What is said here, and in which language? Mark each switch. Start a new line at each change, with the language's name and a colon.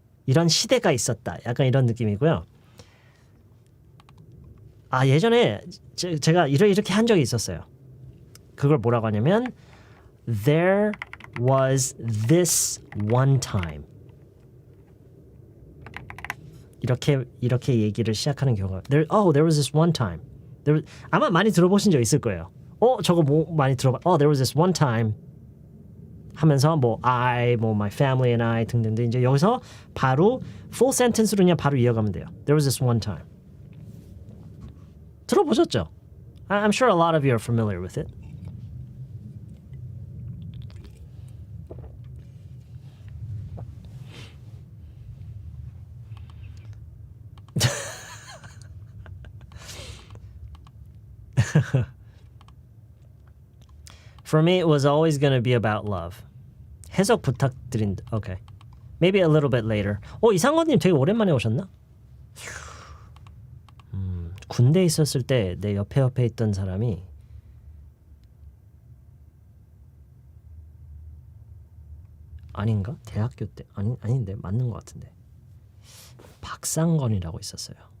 Korean: 이런 시대가 있었다. 약간 이런 느낌이고요. 예전에 제가 이렇게 한 적이 있었어요. 그걸 뭐라고 하냐면
English: There was this one time.
Korean: 이렇게 얘기를 시작하는 경우가
English: there was this one time.
Korean: 아마 많이 들어보신 적 있을 거예요. 저거 뭐 많이 들어봐.
English: There was this one time
Korean: 하면서 뭐
English: my family and I
Korean: 등등등 이제 여기서 바로 full sentence로 그냥 바로 이어가면 돼요.
English: There was this one time.
Korean: 들어보셨죠?
English: I'm sure a lot of you are familiar with it. For me, it was always going to be about love.
Korean: 해석 부탁드린다. Okay.
English: Maybe a little bit later.
Korean: 이상건님 되게 오랜만에 오셨나? 군대 있었을 때 내 옆에 있던 사람이 아닌가? 대학교 때 아닌데 맞는 것 같은데 박상건이라고 있었어요.